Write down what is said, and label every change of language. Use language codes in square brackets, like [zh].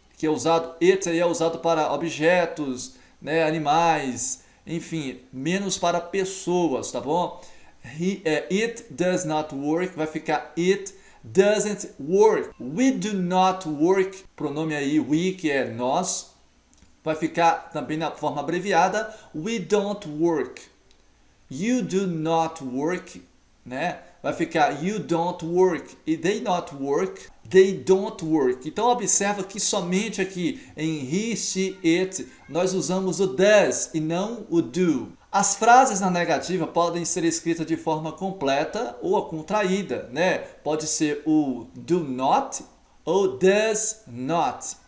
[pt] Que é usado, it aí é usado para objetos, né, animais, enfim, menos para pessoas, tá bom? [en] It does not work, vai ficar it doesn't work. [pt] We do not work, pronome aí we, que é nós, vai ficar também na forma abreviada, we don't work. [en] You do not work, né? Vai ficar you don't work e they not work, they don't work. [pt] Então observa que somente aqui em he, she, it nós usamos o does e não o do. As frases na negativa podem ser escritas de forma completa ou contraída, né? Pode ser o do not ou does not.